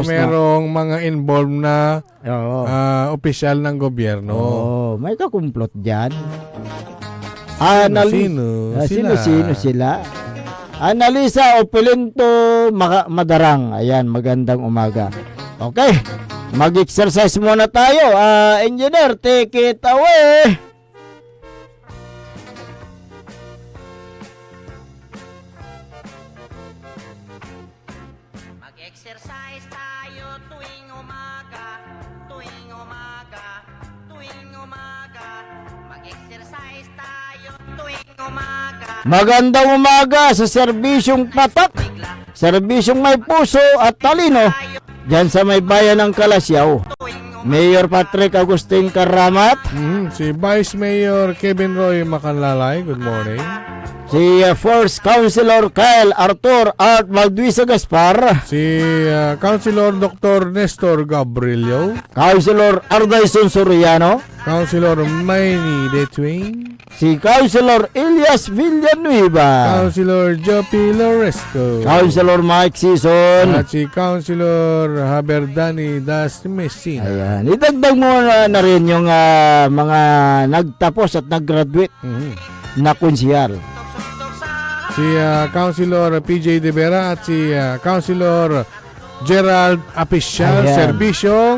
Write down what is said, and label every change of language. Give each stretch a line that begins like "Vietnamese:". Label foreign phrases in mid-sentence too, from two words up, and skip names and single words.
Filipino: na merong mga involved na opisyal ng gobyerno. May kakumplot dyan. Sino sila? Analisa Opulento Madarang. Ayan, magandang umaga. Okay, mag-exercise muna tayo. Engineer,
English: take it away.
Filipino: Mag-exercise tayo tuwing umaga, tuwing umaga, tuwing umaga. Mag-exercise tayo tuwing umaga. Magandang umaga sa serbisyong patak, serbisyong may puso at talino, dyan sa may bayan ng Kalasyaw. Mayor Patrick Agustin Karamat, Si Vice Mayor Kevin Roy Macanlalay,
English: good morning.
Filipino: si First Councilor Kyle Arthur Art Magduisa Gaspar, Si Councilor Dr. Nestor Gabrielio, Councilor Ardayson Soriano, Councilor Mayney Detwing, si Councilor Elias Villanueva, Councilor Jopi Loresco, Councilor Mike Sison. at si Councilor Haberdani Das Messina. Ayan, idagdag mo na rin yung mga nagtapos at nag-graduate na kunsihal. Si Councilor PJ De Vera at si Councilor Gerald Apicial, Ayan. Serbisyong